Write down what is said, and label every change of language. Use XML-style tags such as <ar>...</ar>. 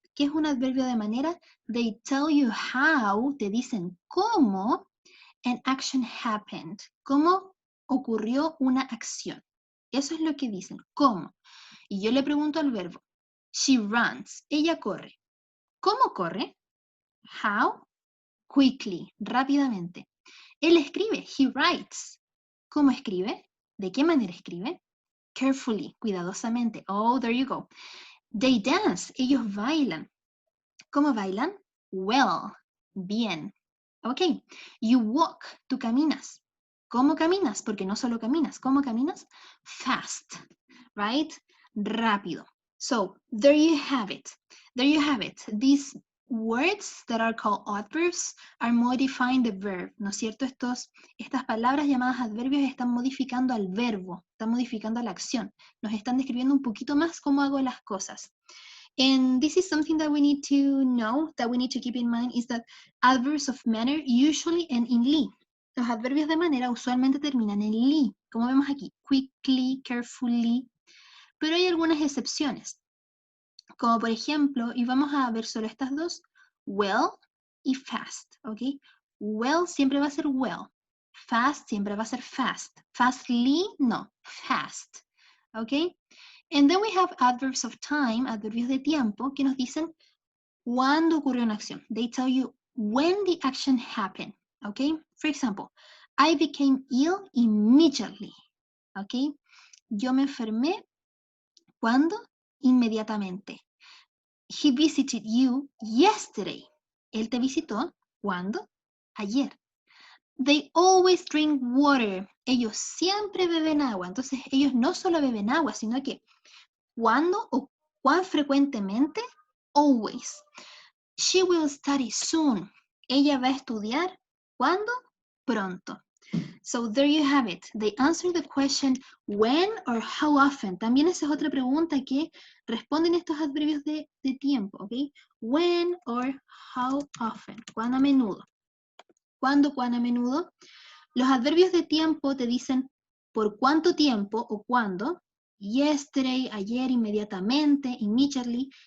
<es>¿Qué es un adverbio de manera?</es> <en>They tell you how,</en> <es>te dicen cómo</es> <en>an action happened.</en> <es>¿Cómo ocurrió una acción? Eso es lo que dicen, ¿cómo? Y yo le pregunto al verbo,</es> <en>she runs,</en> <es>ella corre. ¿Cómo corre? How? Quickly, rápidamente. Él escribe,</es> <en>he writes.</en> <es>¿Cómo escribe? ¿De qué manera escribe?</es> <en>Carefully, cuidadosamente. Oh, there you go. They dance,</en> <es>ellos bailan. ¿Cómo bailan? Well, bien. Ok,</es> <en>you walk,</en> <es>tú caminas. ¿Cómo caminas? Porque no solo caminas. ¿Cómo caminas?</es> <en>Fast, right? Rápido. So, there you have it. There you have it. These words that are called adverbs are modifying the verb,</en> <es>¿no es cierto? Estas palabras llamadas adverbios están modificando al verbo, están modificando a la acción, nos están describiendo un poquito más cómo hago las cosas.</es> <en>And this is something that we need to know, that we need to keep in mind, is that adverbs of manner usually end in ly.</en> <es>Los adverbios de manera usualmente terminan en ly, como vemos aquí, quickly, carefully, pero hay algunas excepciones. Como por ejemplo, y vamos a ver solo estas dos, well y fast, ¿ok? Well siempre va a ser well, fast siempre va a ser fast, fastly, no, fast, ¿ok?</es> <en>And then we have adverbs of time,</en> <es>adverbios de tiempo, que nos dicen cuándo ocurrió una acción.</es> <en>They tell you when the action happened, ¿ok? For example, I became ill immediately, ¿ok?</en> <es>Yo me enfermé, ¿cuándo? Inmediatamente.</es> <en>He visited you yesterday.</en> <es>Él te visitó, ¿cuándo? Ayer.</es> <en>They always drink water.</en> <es>Ellos siempre beben agua. Entonces, ellos no solo beben agua, sino que ¿cuándo o cuán frecuentemente? Always.</es> <en>She will study soon.</en> <es>Ella va a estudiar, ¿cuándo?</es> <en>Pronto. So there you have it. They answer the question when or how often.</en> <es>También esa es otra pregunta que responden estos adverbios de tiempo, ¿ok?</es> <en>When or how often.</en> <es>¿Cuán a menudo? ¿Cuándo, cuán a menudo? Los adverbios de tiempo te dicen por cuánto tiempo o cuándo.</es> <en>Yesterday, ayer, inmediatamente, immediately.</en>